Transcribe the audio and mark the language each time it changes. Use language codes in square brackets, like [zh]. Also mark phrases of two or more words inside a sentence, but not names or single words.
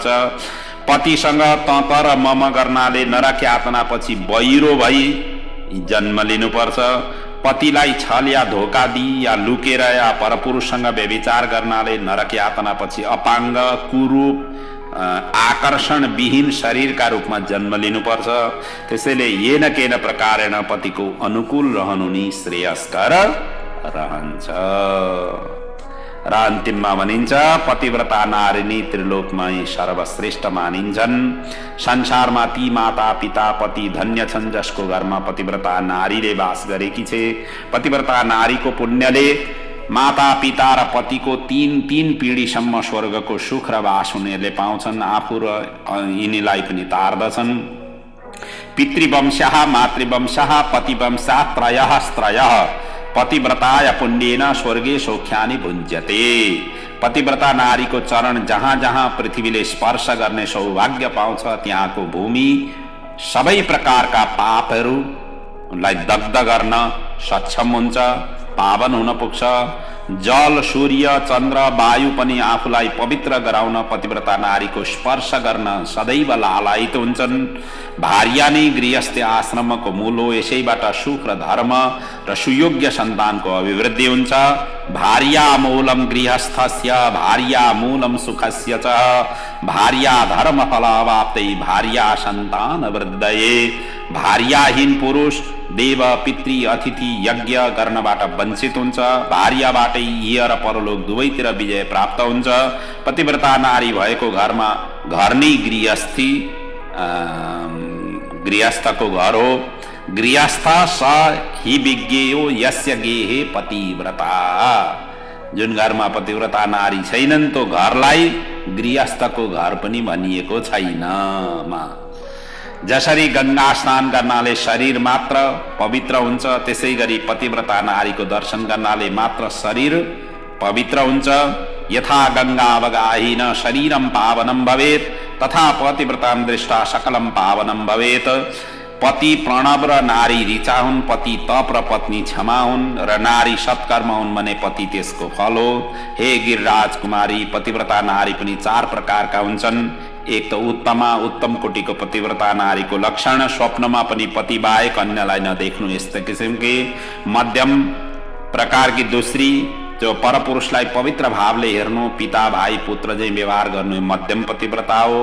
[ne] पतिसँग तँ र मम गर्नाले नरक यातना पछि बहिरो भई जन्म लिनुपर्छ। पतिलाई छल या धोका दिई या लुकेर या परपुरुषसँग व्यभिचार गर्नाले नरक यातना पछि अपाङ्ग, कुरूप, आकर्षण विहीन शरीरका रूपमा जन्म लिनुपर्छ। त्यसैले [sa] येन केन प्रकारेण [ne] पतिको अनुकूल रहनु नि श्रेयस्कर रहन्छ। र अन्तिममा भनिन्छ, पतिव्रता नारिनी त्रिलोकमै सर्वश्रेष्ठ मानिन्छन्। संसारमा ती माता, पिता, पति धन्य छन् जसको घरमा पतिव्रता नारीले वास गरेकी छे। पतिव्रता नारीको पुण्यले माता, पिता र पतिको तीन पिँढीसम्म स्वर्गको सुख र वास उनीहरूले पाउँछन्। आफू र यिनीलाई पनि तार्दछन्। [sa] पितृवंशः, मातृवंशः, पतिवंशः त्रयः स्त्रयः पतिव्रताय पुण्येन स्वर्गे सौख्यानि भुञ्जते। [ne] पतिव्रता नारीको चरण जहाँ जहाँ पृथ्वीले स्पर्श गर्ने सौभाग्य पाउँछ, त्यहाँको भूमि सबै प्रकारका पापहरूलाई दग्ध गर्न सक्षम हुन्छ, पावन हुन पुग्छ। जल, सूर्य, चन्द्र, वायु पनि आफूलाई पवित्र गराउन पतिव्रता नारीको स्पर्श गर्न सदैव लालायित हुन्छन्। भार्या नै गृहस्थ आश्रमको मूल हो। यसैबाट सुख र धर्म र सुयोग्य सन्तानको अभिवृद्धि हुन्छ। [sa] भार्या मूलम गृहस्थस्य भार्या मूलम सुखस्य च भार्या धर्म फलावाप्तै भार्या सन्तान वृद्धये। [ne] भार्याहीन पुरुष देव, पितृ, अतिथि, यज्ञ गर्नबाट वञ्चित हुन्छ। भार्याबाटै इह र परलोक दुवैतिर विजय प्राप्त हुन्छ। पतिव्रता नारी भएको घरमा घर नै गृहस्थको घर हो। [sa] गृहस्थ स हि विज्ञेयो यस्य गेहे पतिव्रता। [ne] जुन घरमा पतिव्रता नारी छैनन् त्यो घरलाई गृहस्थको घर पनि भनिएको छैन। जसरी गंगा स्नान गर्नाले शरीर मात्र पवित्र हुन्छ, त्यसै गरी पतिव्रता नारीको दर्शन गर्नाले मात्र शरीर पवित्र हुन्छ। [sa] यथा गंगा अवगाहिन शरीरम पावनम भवेत् तथा पतिव्रतां दृष्टा सकलम पावनम भवेत। [ne] पति प्रणव र नारी ऋचा हुन्, पति तप र पत्नी क्षमा हुन् र नारी सत्कर्म हुन् भने पति त्यसको फल हो। हे गिरिराज कुमारी, पतिव्रता नारी पनि 4 प्रकारका हुन्छन्। एक त उत्तम कोटिको पतिव्रता नारीको लक्षण स्वप्नमा पनि पति बाहेक अन्यलाई नदेख्नु यस्तो किसिमकी। मध्यम प्रकारकी दोस्री जो परपुरुषलाई पवित्र भावले हेर्नु, पिता भाइ पुत्र चाहिँ व्यवहार गर्नु मध्यम पतिव्रता हो।